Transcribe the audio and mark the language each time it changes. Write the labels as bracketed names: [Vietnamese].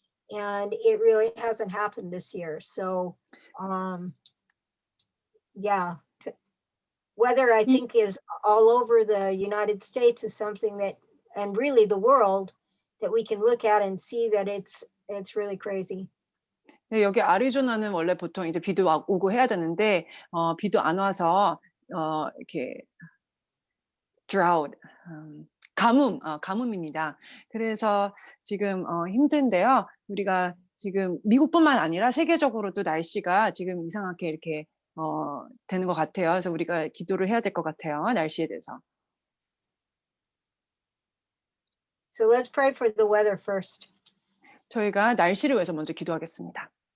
[English] And it really hasn't happened this year. So yeah, weather, I think, is all over the United States, is something that, and really the world, that we can look at and see that it's really crazy. [Korean] 네, 여기 아리조나는 원래 보통 이제 비도 오고 해야 되는데 비도 안 와서 이렇게 drought, 가뭄입니다. 그래서 지금 힘든데요. 우리가 지금 미국뿐만 아니라 세계적으로도 날씨가 지금 이상하게 이렇게 되는 것 같아요. 그래서 우리가 기도를 해야 될 것 같아요. 날씨에 대해서. [English] So let's pray for the weather first. [Korean] 저희가 날씨를 위해서 먼저 기도하겠습니다.